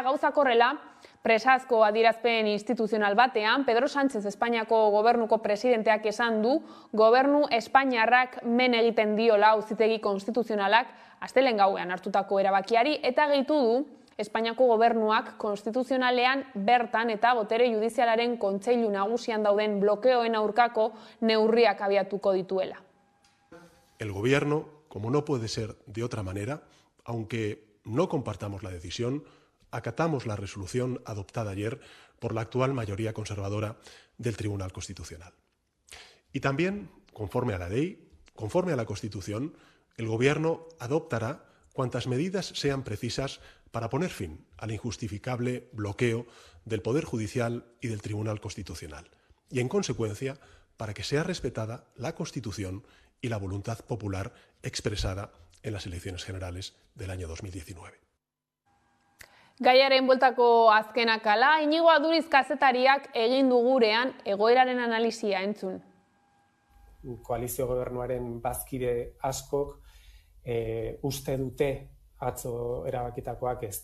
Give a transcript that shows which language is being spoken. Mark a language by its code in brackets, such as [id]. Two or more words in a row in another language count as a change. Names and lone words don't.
[eu] Gauzak horrela, Presazko adierazpen instituzional batean, Pedro Sánchez Espainiako gobernuko presidenteak esan du, gobernu Espainiarrak men egiten diola auzitegi konstituzionalak astelehen gauean hartutako erabakiari, eta gehitu du Espainiako gobernuak konstituzionalean bertan eta botere judizialaren kontseilu nagusian dauden blokeoen aurkako neurriak abiatuko dituela. [es] El Gobierno, como no puede ser de otra manera, aunque no compartamos la decisión, acatamos la resolución adoptada ayer por la actual mayoría conservadora del Tribunal Constitucional. Y también, conforme a la ley, conforme a la Constitución, el Gobierno adoptará cuantas medidas sean precisas para poner fin al injustificable bloqueo del Poder Judicial y del Tribunal Constitucional, y en consecuencia, para que sea respetada la Constitución y la voluntad popular expresada en las elecciones generales del año 2019. [eu] Gaiaren bueltako azkenak ala, Inigo Aduriz kazetariak egin du gurean egoeraren analisia entzun. Koalizio gobernuaren bazkide askok uste dute atzo erabakitakoak ez